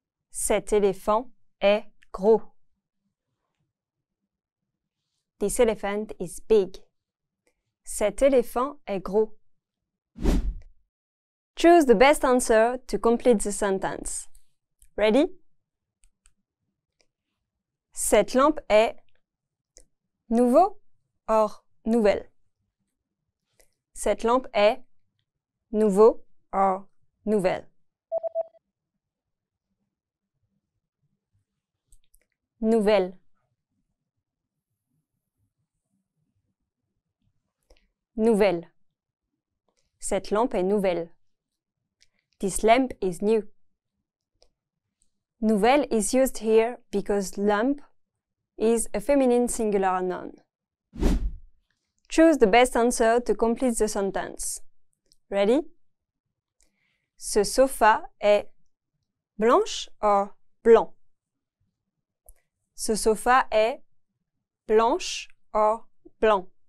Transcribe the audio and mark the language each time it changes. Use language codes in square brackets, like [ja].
[fr] Cet éléphant est gros. [en] This elephant is big. Cet éléphant est gros. Choose the best answer to complete the sentence. Ready? [fr] Cette lampe est nouveau or nouvelle. Cette lampe est nouveau or nouvelle. Nouvelle. Nouvelle. Cette lampe est nouvelle. [en] This lamp is new. Nouvelle is used here because lamp is a feminine singular noun. Choose the best answer to complete the sentence. Ready? [fr] Ce sofa est blanche or blanc. Ce sofa est blanche or blanc.